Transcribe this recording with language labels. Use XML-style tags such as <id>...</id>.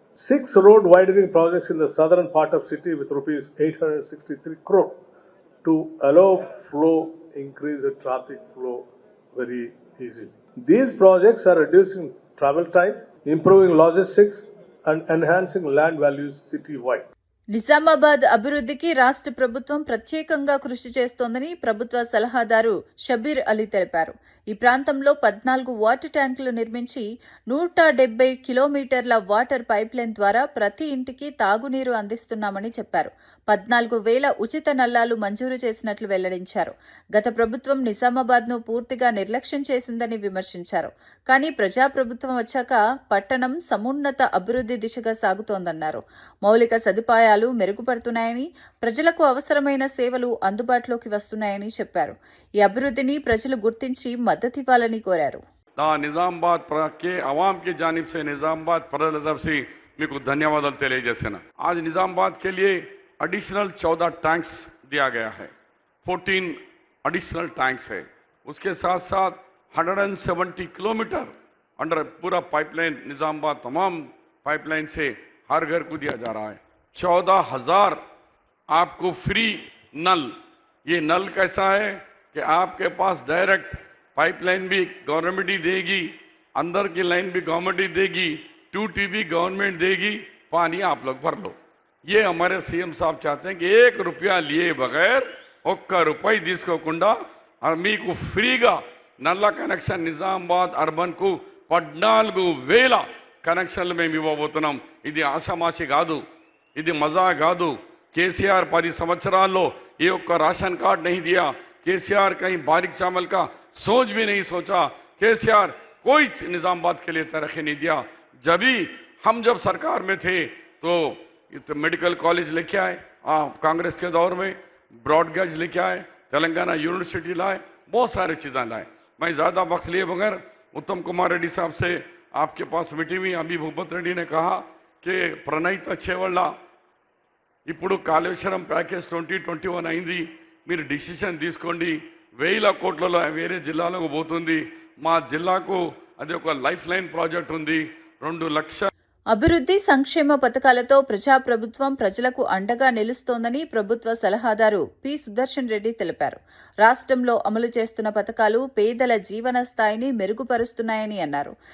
<en>6 road widening projects in the southern part of city with rupees 863 crore to allow increase the traffic flow very easily. These projects are reducing travel time, improving logistics and enhancing land values city-wide.</en> <te>Nizamabad అభివృద్ధికి రాష్ట్ర ప్రభుత్వం ప్రత్యేకంగా కృషి చేస్తోందని ప్రభుత్వ సలహాదారు షబీర్ అలీ తెలిపారు. ఈ ప్రాంతంలో 14 వాటర్ ట్యాంకులు నిర్మించి 170 కిలోమీటర్ల వాటర్ పైప్లైన్ ద్వారా ప్రతి ఇంటికి తాగునీరు అందిస్తున్నామని చెప్పారు. 14,000 ఉచిత నల్లాలు మంజూరు చేసినట్లు వెల్లడించారు. గత ప్రభుత్వం నిజామాబాద్ను పూర్తిగా నిర్లక్ష్యం చేసిందని విమర్శించారు. కానీ ప్రజాప్రభుత్వం వచ్చాక పట్టణం సమున్నత అభివృద్ధి దిశగా సాగుతోందన్నారు. మౌలిక సదుపాయాలు మెరుగుపడుతున్నాయని, ప్రజలకు అవసరమైన సేవలు అందుబాటులోకి వస్తున్నాయని చెప్పారు. ఈ అభివృద్ధిని ప్రజలు గుర్తించి మద్దతివ్వాలని కోరారు.</te> <hi>నిజామాబాద్ के आवाम की जानिब से निजामाबाद प्रजा तरफ से</hi> <te>మీకు ధన్యవాదాలు తెలియజేస్తున్నా.</te> <hi>आज निजामाबाद के लिए एडिशनल 14 टैंक्स दिया गया है, 14 एडिशनल टैंक्स है. उसके साथ साथ 170 किलोमीटर अंडर पूरा पाइपलाइन निजामाबाद तमाम पाइपलाइन से हर घर को दिया जा रहा है. 14,000 आपको फ्री नल. ये नल कैसा है कि आपके पास डायरेक्ट पाइपलाइन भी गवर्नमेंट ही देगी, अंदर की लाइन भी गवर्नमेंट ही देगी, टूटी भी गवर्नमेंट देगी, पानी आप लोग भर लो. ये हमारे सीएम साहब चाहते हैं कि 1 रुपया लिए बगैर</hi> <te>1 రూపాయి తీసుకోకుండా మీకు ఫ్రీగా నల్ల కనెక్షన్ నిజామాబాద్ అర్బన్ కు 14,000 కనెక్షన్లు మేము ఇవ్వబోతున్నాం. ఇది ఆషామాషి కాదు, ఇది మజా కాదు.</te> <hi>కేసీఆర్</hi> <te>10 సంవత్సరాల్లో</te> <hi>ये ఒక్క राशन कार्ड नहीं दिया. केसीआर कहीं बारीक चावल का सोच भी नहीं सोचा. केसीआर कोई निजामाबाद के लिए तरक्की नहीं दिया. हम जब सरकार में थे तो मेडिकल कॉलेज लेके आए, कांग्रेस के दौर में ब्रॉडगेज लेके आए, तेलंगाना यूनिवर्सिटी लाए, बहुत सारी चीज़ें लाए. मैं ज़्यादा वक्त लिए बगैर उत्तम कुमार रेड्डी साहब से आपके पास मीटिंग हुई. अभी भूपत रेड्डी ने कहा कि प्रणीत अच्छेवल्ल</hi> <te>ఇప్పుడు కాళేశ్వరం ప్యాకేజ్ 2021 అయింది, మీరు డిసిషన్ తీసుకోండి. 1,000 కోట్లలో వేరే జిల్లాలకు పోతుంది. మా జిల్లాకు అది ఒక లైఫ్ లైన్ ప్రాజెక్ట్ ఉంది. 2 లక్షల అభివృద్ధి సంక్షేమ పథకాలతో ప్రజాప్రభుత్వం ప్రజలకు అండగా నిలుస్తోందని ప్రభుత్వ సలహాదారు పి. సుదర్శన్ రెడ్డి తెలిపారు. రాష్ట్రంలో అమలు చేస్తున్న పథకాలు పేదల జీవన స్థాయిని మెరుగుపరుస్తున్నాయని అన్నారు.</te>